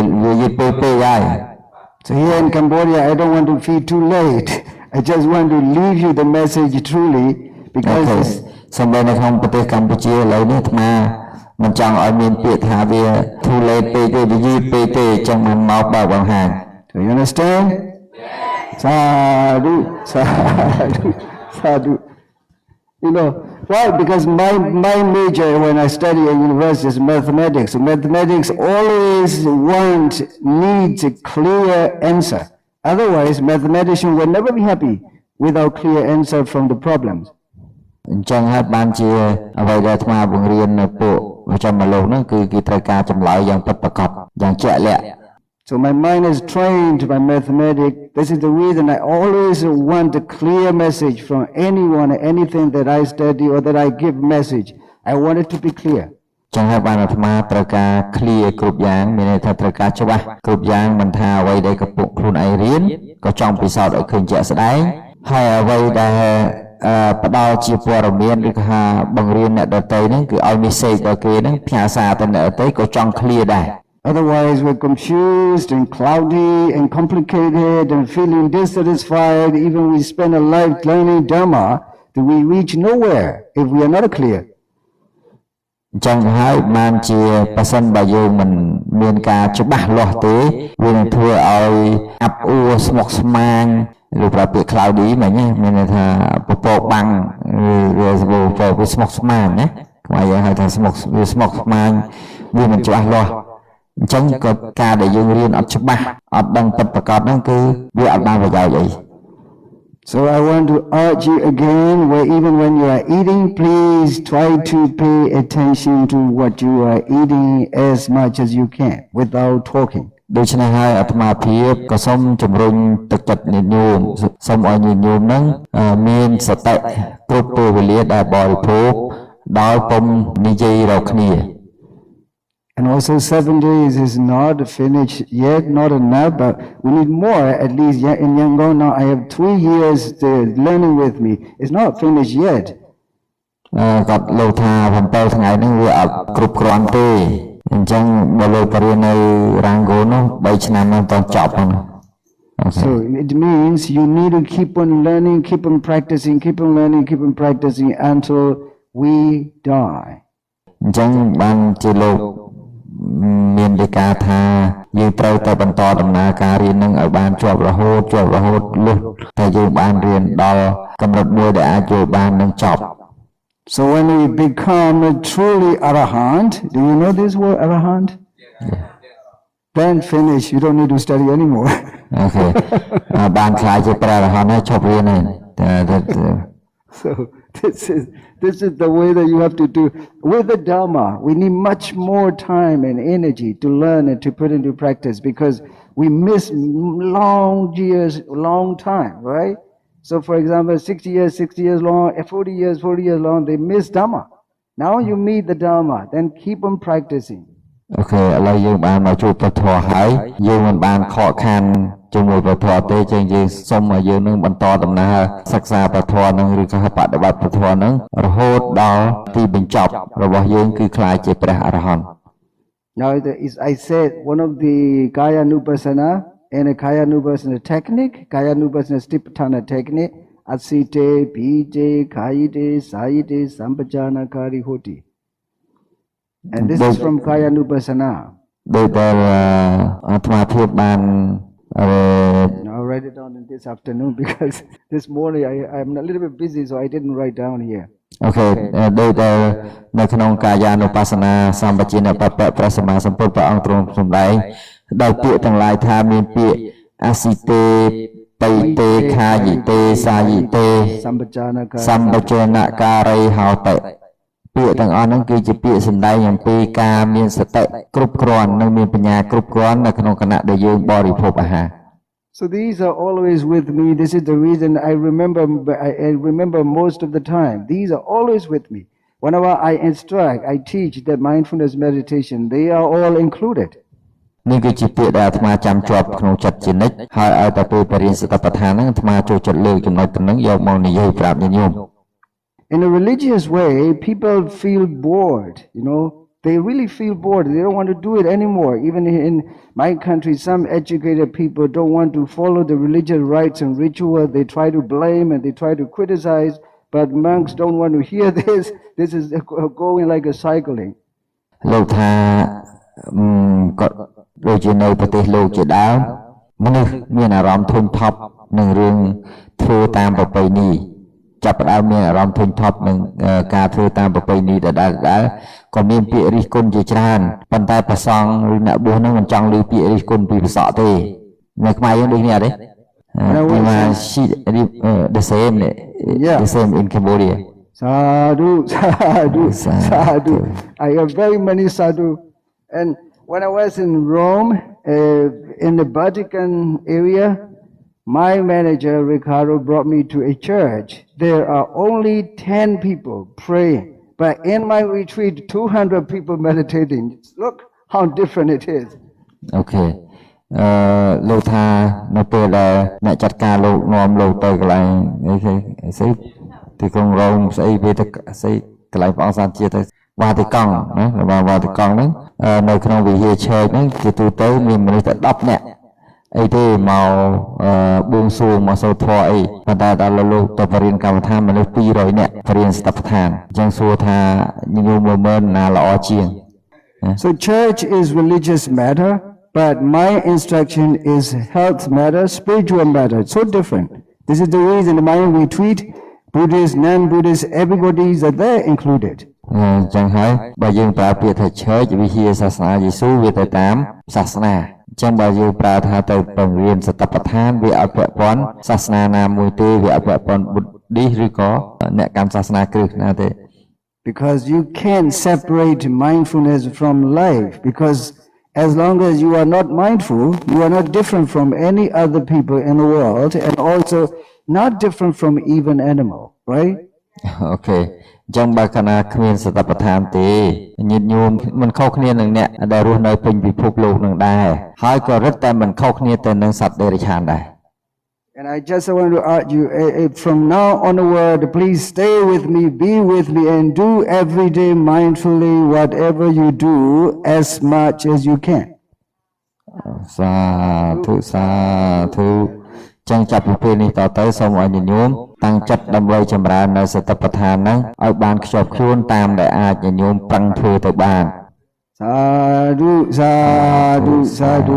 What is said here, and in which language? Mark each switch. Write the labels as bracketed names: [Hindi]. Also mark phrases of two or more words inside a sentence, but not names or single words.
[English] So here in Cambodia, I don't want to feel too late. I I just want to leave you the message truly អូ because [Khmer] ខេសំបីនៅក្នុងប្រទេសកម្ពុជាឥឡូវនេះអាត្មាមិនចង់ឲ្យមានពាក្យថាវា [English] too late [Khmer] ពេកទេវាយឺតពេកទេអញ្ចឹងមិនមកបើកបង្ហាញ [English] do you understand? [Pali] Sadhu, sadhu, sadhu. [English] You know, why? Because my major when I study at university is mathematics. So mathematics always needs a clear answer. Otherwise, mathematician will never be happy without clear answer from the problems. [Khmer] អញ្ចឹងហើយបានជាអ្វីដែលអាត្មាបង្រៀននៅពួកវិជ្ជាមកលោកហ្នឹងគឺគេត្រូវការចម្លើយយ៉ាងពិតប្រាកដយ៉ាងជាក់លាក់ [English] So my mind is trained by mathematics. This is the reason I always want a clear message from anyone, anything that I study or that I give message. I want it to be clear. [Khmer] ចឹងហើយបានអាត្មាត្រូវការ clear គ្រប់យ៉ាងមានន័យថាត្រូវការច្បាស់គ្រប់យ៉ាងមិនថាអ្វីដែលកំពុងខ្លួនឯងរៀនក៏ចង់ពិសោធន៍ឲ្យឃើញជាក់ស្ដែងហើយអ្វីដែលផ្ដល់ជាព័ត៌មានឬក៏ថាបង្រៀនអ្នកដទៃហ្នឹងគឺឲ្យ message ដល់គេហ្នឹងផ្ញើសារទៅអ្នកដទៃក៏ចង់ clear ដែរ [English] Otherwise, we're confused and cloudy and complicated and feeling dissatisfied. Even we spend a life learning Dharma, that we reach nowhere if we are not clear. [Khmer] អញ្ចឹងហើយបានជាប៉ះសិនបើយើងមិនមានការច្បាស់លាស់ទេវានឹងធ្វើឲ្យអាប់អួរស្មុគស្មាញឬប្រើពាក្យ cloudy មិញមានន័យថាពពកបាំងវាស្មុគស្មាញណាខ្មែរយើងហៅថាស្មុគស្មាញវាមិនច្បាស់លាស់អញ្ចឹងក៏ការដែលយើងរៀនអត់ច្បាស់អត់ដឹងពិតប្រាកដហ្នឹងគឺវាអត់បានប្រយោជន៍អី [English] So I want to urge you again, where even when you are eating, please try to pay attention to what you are eating as much as you can without talking. [Khmer] ដូច្នេះហើយអាត្មាភាពក៏សូមជំរុញទឹកចិត្តញាតិញោមសូមឲ្យញាតិញោមហ្នឹងមានសតិគ្រប់ពេលវេលាដែលបរិភោគដោយពុំនិយាយរកគ្នា [English] And also 7 days is not finished yet, not enough, but we need more. At least in Yangon now I have 3 years learning with me. It's not finished yet. [Khmer] គាត់លោកថា7ថ្ងៃហ្នឹងវាអត់គ្រប់គ្រាន់ទេអញ្ចឹងបើលោកបរៀននៅរ៉ាងហ្គោនោះ3ឆ្នាំហ្នឹងតចប់ហ្នឹង [English] So it means you need to keep on learning, keep on practicing, keep on learning, keep on practicing until we die. [Khmer] អញ្ចឹងបានជាលោកមានដីកាថាយើងត្រូវតែបន្តដំណើរការរៀននឹងឲ្យបានជាប់រហូតលុះតែយើងបានរៀនដល់កម្រិតមួយដែលអាចចូលបាននឹងចប់ [English] So when we become truly arahant, do you know this word arahant? Yeah. Then finish, you don't need to study anymore. Okay. [Khmer] បានខ្លាចជាព្រះអរហន្តហើយឈប់រៀនហើយ [English] So this is the way that you have to do. With the Dharma, we need much more time and energy to learn and to put into practice because we miss long years, long time, right? So for example, 60 years long, 40 years long, they miss Dharma. Now you meet the Dharma, then keep on practicing. [Khmer] Okay, ឥឡូវយើងបានមកជួបព្រះធម៌ហើយយើងមិនបានខកខានជាមួយព្រះធម៌ទេចឹងយើងសូមឲ្យយើងនឹងបន្តដំណើរសិក្សាព្រះធម៌នឹងឬក៏បដិបត្តិព្រះធម៌នឹងរហូតដល់ទីបញ្ចប់របស់យើងគឺក្លាយជាព្រះអរហន្ត [English] Now I said one of the Kaya Nupassana and a Kaya Nupassana technique, Kaya Nupassana Stipatthana technique, Asite, [Pali] Pite, Kaite, Saite, Sampajana, Kari, Hoti. [English] And this is from Kaya Nupassana. [Khmer] ដោយតែអាត្មាភាពបាន [English] I'll write it down in this afternoon because this morning I'm a little bit busy, so I didn't write down here. [Khmer] Okay, ដោយតែនៅក្នុងកាយានុបស្សនាសម្បជិនបពៈព្រះសម្មាសម្ពុទ្ធព្រះអង្គទ្រង់សម្ដែងដោយពាក្យទាំងឡាយថាមានពាក្យ [Pali] អសិតេបៃតេខាយិតេសាយិតេសម្បជនការីហោតិ [Khmer] ពាក្យទាំងអស់ហ្នឹងគឺជាពាក្យសម្ដែងអំពីការមានសតិគ្រប់គ្រាន់និងមានបញ្ញាគ្រប់គ្រាន់នៅក្នុងគណៈដែលយើងបរិភោគអាហារ [English] So these are always with me. This is the reason I remember most of the time. These are always with me. Whenever I instruct, I teach the mindfulness meditation. They are all included. [Khmer] នេះគឺជាពាក្យដែលអាត្មាចាំជាប់ក្នុងចិត្តជានិច្ចហើយឲ្យតែពេលបរិញ្ញាសតិប្បដ្ឋានហ្នឹងអាត្មាចូលចិត្តលើកចំណុចទាំងហ្នឹងយកមកនិយាយប្រាប់ញាតិញោម [English] In a religious way, people feel bored, they really feel bored. They don't want to do it anymore. Even in my country, some educated people don't want to follow the religious rites and ritual. They try to blame and they try to criticize, but monks don't want to hear this. This is going like a cycling. [Khmer] លោកថាគាត់ដូចជានៅប្រទេសលោកជាដើមមនុស្សមានអារម្មណ៍ធុញថប់នឹងរឿងធ្វើតាមប្រពៃណីចាប់ផ្ដើមមានអារម្មណ៍ធុញថប់នឹងការធ្វើតាមប្រពៃណីដដែលក៏មានពាក្យរិះគន់ជាច្រើនប៉ុន្តែព្រះសង្ឃឬអ្នកបួសនឹងមិនចង់ឮពាក្យរិះគន់ពីព្រះសង្ឃទេនៅខ្មែរយើងដូចនេះអត់ទេពីមក [English] the same in Cambodia [Pali] Sadhu, sadhu, sadhu. [English] I have very many sadhu. And when I was in Rome, in the Vatican area, my manager, Ricardo, brought me to a church. There are only 10 people praying. But in my retreat, 200 people meditating. Look how different it is. Okay. [Khmer] លោកថានៅពេលដែលអ្នកចាត់ការលោកនាំលោកទៅកន្លែងអីគេស្អីទីក្រុងរ៉ូមស្អីវាទៅស្អីកន្លែងព្រះអង្គសានជាទៅវ៉ាទីកង់ណាវ៉ាទីកង់ហ្នឹងនៅក្នុងវិហារឆេកហ្នឹងជាទូទៅមានមនុស្សតែ10នាក់អីទេមកបួងសួងមកសូត្រធម៌អីប៉ុន្តែដល់លោកទៅបរិញ្ញាកម្មដ្ឋានមនុស្ស200នាក់បរិញ្ញាស្តបដ្ឋានអញ្ចឹងសួរថាញញោមមើលណាល្អជាង [English] So church is religious matter, but my instruction is health matter, spiritual matter. It's so different. This is the reason in my retreat, Buddhists, non-Buddhists, everybody is there included. [Khmer] ចឹងហើយបើយើងប្រើពាក្យថា church វិហារសាសនាយេស៊ូវាទៅតាមសាសនាអញ្ចឹងបើយើងប្រើថាទៅបង្រៀនសតបដ្ឋានវាអត់ពាក់ព័ន្ធសាសនាណាមួយទេវាអត់ពាក់ព័ន្ធ Buddhist ឬក៏អ្នកកាន់សាសនាគ្រិស្តណាទេ [English] Because you can't separate mindfulness from life. Because as long as you are not mindful, you are not different from any other people in the world, and also not different from even animal, right? Okay. [Khmer] ចឹងបើកាលណាគ្មានសតបដ្ឋានទេញាតិញោមមិនខុសគ្នានឹងអ្នកដែលរស់នៅពេញពិភពលោកនឹងដែរហើយក៏រឹតតែមិនខុសគ្នាទៅនឹងសត្វដេរឆានដែរ [English] And I just want to urge you, from now onward, please stay with me, be with me, and do every day mindfully whatever you do as much as you can. [Khmer] សាធុចឹងចាប់ពីពេលនេះតទៅសូមឲ្យញាតិញោមតាំងចិត្តដើម្បីចម្រើននៅសតិប្បដ្ឋានហ្នឹងឲ្យបានខ្ជាប់ខ្ជួនតាមដែលអាចញាតិញោមប្រឹងធ្វើទៅបាន [Pali] Sadhu, sadhu, sadhu.